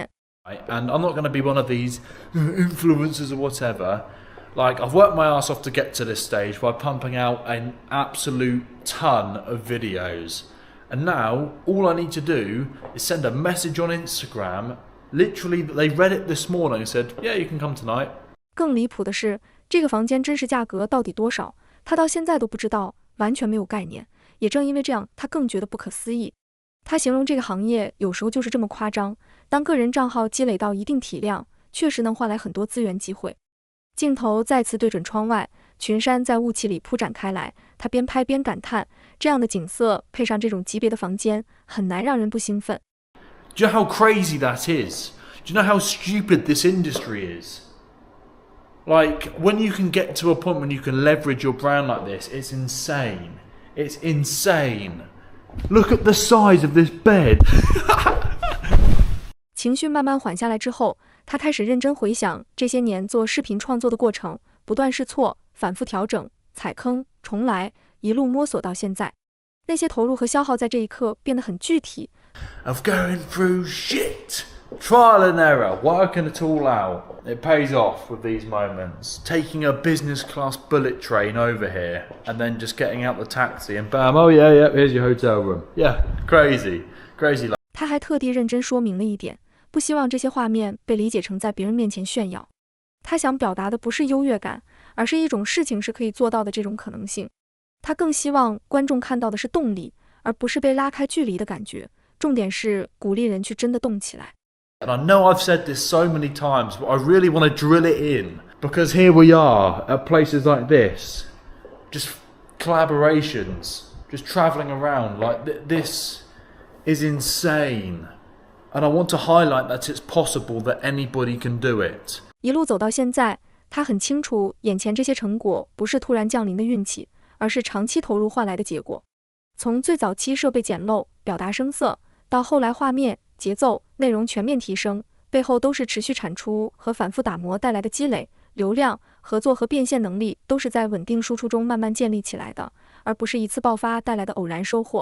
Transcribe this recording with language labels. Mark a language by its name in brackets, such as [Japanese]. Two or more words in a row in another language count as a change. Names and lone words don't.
[English] And I'm not going to be one of these influencers or whatever. Like, I've worked my ass off to get to this stage by pumping out an absolute ton of videos. And now, all I need to do is send a message on Instagram. Literally, they read it this morning and said, yeah, you can come tonight. [Chinese] 更離譜的是，這個房間真實價格到底多少，他到現在都不知道，完全沒有概念。也正因為這樣，他更覺得不可思議。他形容這個行業有時候就是這麼誇張，當個人賬號積累到一定體量，確實能換來很多資源機會。鏡頭再次對準窗外，群山在霧氣裡鋪展開來，他邊拍邊感嘆，這樣的景色配上這種級別的房間，很難讓人不興奮。 [English] Do you know how crazy that is? Do you know how stupid this industry is? Like, when you can get to a point when you can leverage your brand like this, it's insane. It's insane. Look at the size of this bed. [Chinese] 情緒慢慢緩下來之後，他開始認真回想這些年做視頻創作的過程，不斷試錯，反覆調整，踩坑，重來，一路摸索到現在。那些投入和消耗在這一刻變得很具體。 [English] Of going through shit. Trial and error, working it all out. It pays off with these moments. Taking a business class bullet train over here and then just getting out the taxi and bam, oh yeah, here's your hotel room. Yeah, crazy. [Chinese] 他還特地認真說明了一點，不希望這些畫面被理解成在別人面前炫耀。他想表達的不是優越感，而是一種事情是可以做到的這種可能性。他更希望觀眾看到的是動力，而不是被拉開距離的感覺。重點是鼓勵人去真的動起來。 [English] And I know I've said this so many times, but I really want to drill it in. Because here we are, at places like this. Just collaborations. Just travelling around. Like, this is insane. And I want to highlight that it's possible that anybody can do it. [Chinese] 一路走到現在，他很清楚眼前這些成果不是突然降臨的運氣，而是長期投入換來的結果。從最早期設備簡陋、表達生澀，到後來畫面、節奏、內容全面提升，背後都是持續產出和反覆打磨帶來的積累。流量、合作和變現能力都是在穩定輸出中慢慢建立起來的，而不是一次爆發帶來的偶然收穫。